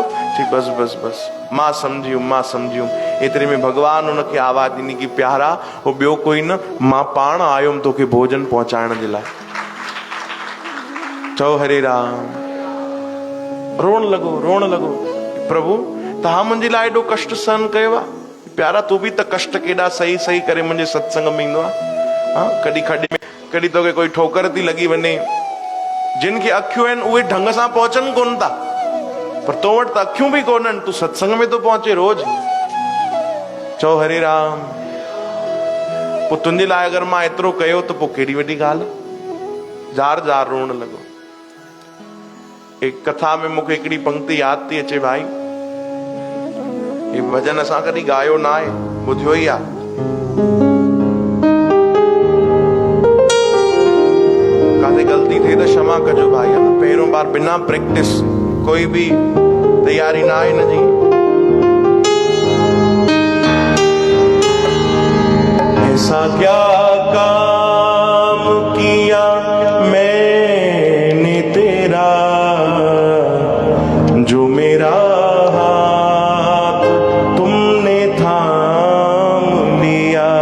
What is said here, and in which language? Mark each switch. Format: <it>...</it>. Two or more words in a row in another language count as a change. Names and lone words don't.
<sd>चई बस बस बस, मां सम्झियुमि। एतिरे में भगवान उनखे आवाज़ ॾिनी कि प्यारा, हो ॿियो कोई न, मां पाण आयुमि तोखे भोजन पहुचाइण जे लाइ। चओ हरे राम। रोअण लॻो, प्रभु तव्हां मुंहिंजे लाइ एॾो कष्ट सहन कयो आहे? प्यारा तूं बि त कष्ट केॾा सही करे मुंहिंजे सत्संग में ईंदो आहे। हाँ, कॾहिं खॾे में, कॾहिं तोखे कोई ठोकर थी लॻी वञे, जिन खे अखियूं आहिनि उहे ढंग सां पहुचनि कोन था, पर तो वटि त अखियूं बि कोन्हनि, तूं सत्संग में तो पहुचे रोज। चओ हरे राम। पोइ तुंहिंजे लाइ अगरि मां एतिरो कयो त पोइ केॾी वॾी ॻाल्हि। जार रोअण लॻो। एक कथा में मूंखे हिकिड़ी पंक्ति यादि थी अचे भाई, हे भजन असां कॾहिं ॻायो न आहे, ॿुधियो ई आहे। काथे ग़लती थिए त क्षमा कजो भाई, पहिरियों बार बिना प्रैक्टिस,</sd> <hi>कोई भी तैयारी</hi> <sd>ना आहे न जी।</sd> <hi>ऐसा क्या काम किया मैंने तेरा, जो मेरा हाथ तुमने थाम लिया।</hi>